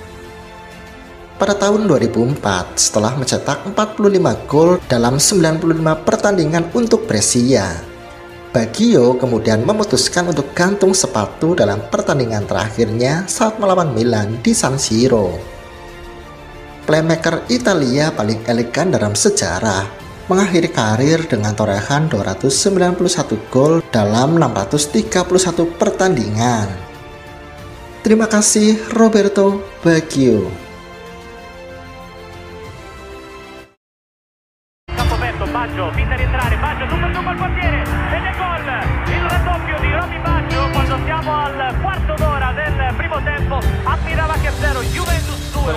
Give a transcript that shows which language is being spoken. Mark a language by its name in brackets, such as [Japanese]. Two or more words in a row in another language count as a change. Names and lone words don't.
[Indonesian] Pada tahun 2004, setelah mencetak 45 gol dalam 95 pertandingan untuk Brescia, Baggio kemudian memutuskan untuk gantung sepatu dalam pertandingan terakhirnya saat melawan Milan di San Siro. Playmaker Italia paling elegan dalam sejarah mengakhiri karir dengan torehan 291 gol dalam 631 pertandingan. Terima kasih Roberto Baggio. [Italian] Baggio, finta di entrare, Baggio, tu per tu col portiere, ed è gol, il raddoppio di Roby Baggio quando siamo al quarto d'ora del primo tempo. tempo ammirava che 0, Juventus 2.